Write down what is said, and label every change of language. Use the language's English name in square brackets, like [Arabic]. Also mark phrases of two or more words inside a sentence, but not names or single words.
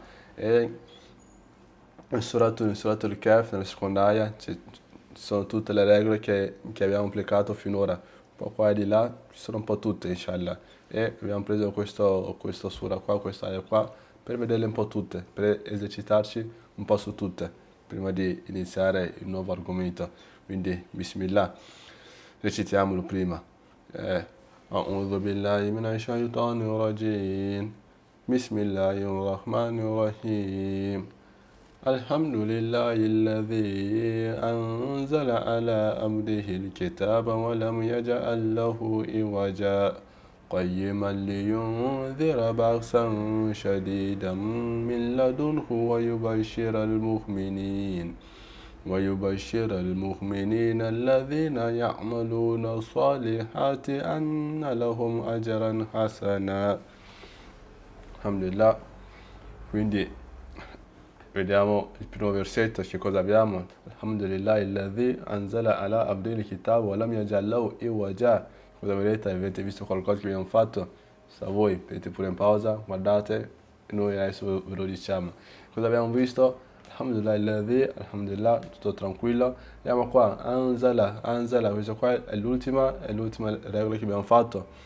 [Italian] E in Surat al-Kahf, nella seconda aya, ci sono tutte le regole che abbiamo applicato finora, un po' qua e di là, ci sono un po' tutte, inshallah. E abbiamo preso questo sura qua, questa aya qua, per vederle un po' tutte, per esercitarci un po' su tutte prima di iniziare il nuovo argomento. Quindi, bismillah, recitiamolo prima. [Arabic] أعوذ بالله من الشيطان الرجيم. بسم الله الرحمن الرحيم. الحمد لله الذي أنزل على عبده الكتاب ولم يجعل له عوجا. قيما لينذر بأسا شديدا من لدنه ويبشر المؤمنين الذين يعملون الصالحات أن لهم أجرا حسنا. Alhamdulillah. [Italian] Quindi vediamo il primo versetto, che cosa abbiamo? [Arabic] الحمد لله الذي أنزل على عبده الكتاب ولم يجعل له عوجا. [Italian] Cosa vedete? Avete visto qualcosa che abbiamo fatto? Se voi vedete pure in pausa, guardate e noi adesso ve lo diciamo. Cosa abbiamo visto? Alhamdulillah, tutto tranquillo. Andiamo qua, anzala, questa qua è l'ultima regola che abbiamo fatto.